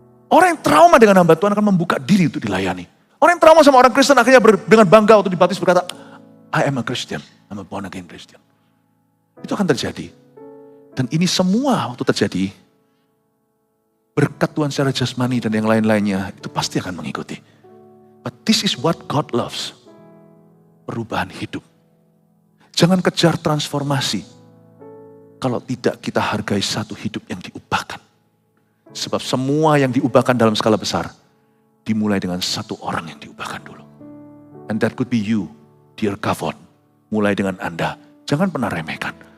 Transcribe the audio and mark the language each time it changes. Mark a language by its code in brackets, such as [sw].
[id] Orang yang trauma dengan hamba Tuhan akan membuka diri untuk dilayani. Orang yang trauma sama orang Kristen akhirnya dengan bangga waktu dibaptis berkata, [en] I am a Christian, I'm a born again Christian. [id] Itu akan terjadi. Dan ini semua waktu terjadi, berkat Tuhan secara jasmani dan yang lain-lainnya, itu pasti akan mengikuti. [en] But this is what God loves. [id] Perubahan hidup. Jangan kejar transformasi, kalau tidak kita hargai satu hidup yang diubahkan. Sebab semua yang diubahkan dalam skala besar, dimulai dengan satu orang yang diubahkan dulu. [en] And that could be you, dear Kavon. [id] Mulai dengan Anda. Jangan pernah remehkan.